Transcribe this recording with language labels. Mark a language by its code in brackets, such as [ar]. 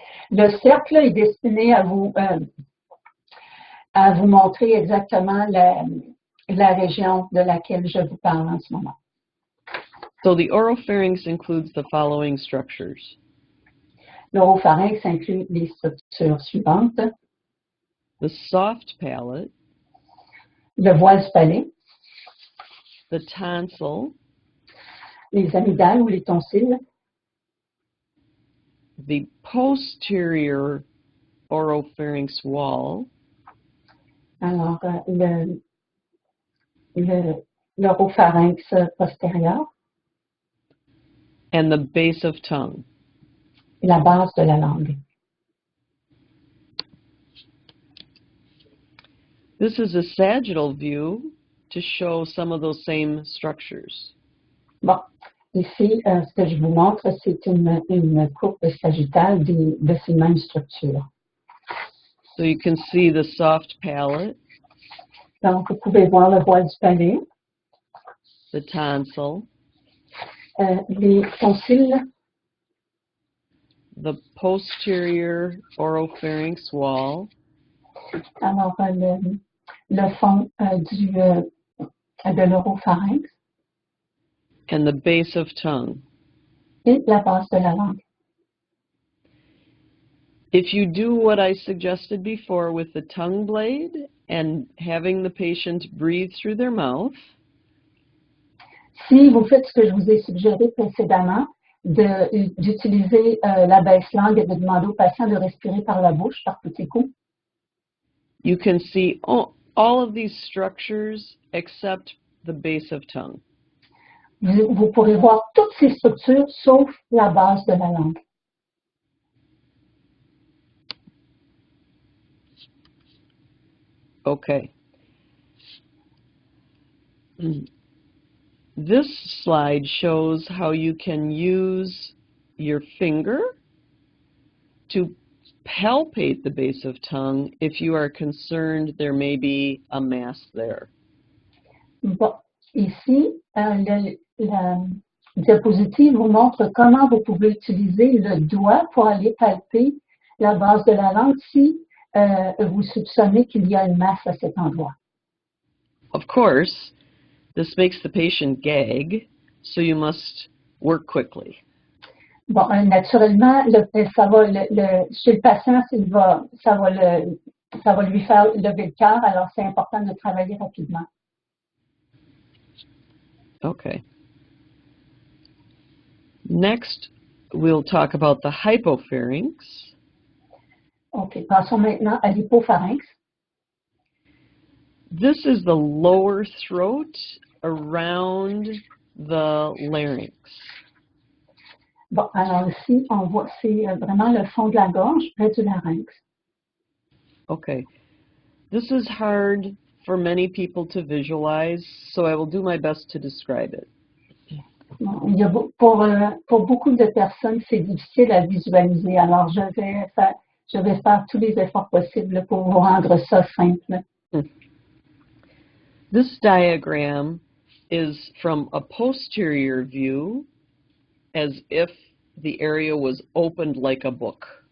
[fr] Le cercle est destiné à vous montrer exactement la région de laquelle je vous parle en ce moment. [en] So the oropharynx includes the following structures. [fr] L'oropharynx inclut les structures suivantes. [en] The soft palate, [fr] Le voile du palais, [en] the tonsil, [fr] les amygdales ou les tonsilles, [en] the posterior oropharynx wall, [fr] alors l'oropharynx postérieur, [en] and the base of tongue. [fr] la base de la langue. [en] This is a sagittal view to show some of those same structures. [fr] Bon, ici, ce que je vous montre, c'est une courbe sagittale de ces mêmes structures. [en] So you can see the soft palate, [fr] Donc, vous pouvez voir le voile du palais, [en] the tonsil, [fr] les tonsilles, [en] the posterior oropharynx wall, [fr] alors le fond de l'oropharynx [en] and the base of tongue. [fr] et la base de la langue. [en] If you do what I suggested before with the tongue blade and having the patient breathe through their mouth, [fr] Si vous faites ce que je vous ai suggéré précédemment, d'utiliser la baisse-langue et de demander au patient de respirer par la bouche, par petits coups, [en] you can see all of these structures except the base of tongue. [fr] Vous pourrez voir toutes ces structures sauf la base de la langue. [en] Okay. This slide shows how you can use your finger to palpate the base of tongue if you are concerned there may be a mass there. [fr] Bon, ici, la diapositive vous montre comment vous pouvez utiliser le doigt pour aller palper la base de la langue si vous soupçonnez qu'il y a une masse à cet endroit. [en] Of course, this makes the patient gag, so you must work quickly. [fr] Bon, naturellement, ça va chez le patient, ça va lui faire lever le cœur, alors c'est important de travailler rapidement. [en] Okay. Next, we'll talk about the hypopharynx. [fr] OK, passons maintenant à l'hypopharynx. [en] This is the lower throat around the larynx. [fr] Bon, alors ici, on voit, c'est vraiment le fond de la gorge, près du larynx. [en] Okay. This is hard for many people to visualize, so I will do my best to describe it. [fr] Bon, pour beaucoup de personnes, c'est difficile à visualiser, alors je vais faire tous les efforts possibles pour vous rendre ça simple. [en] This diagram is from a posterior view, as if the area was opened like a book.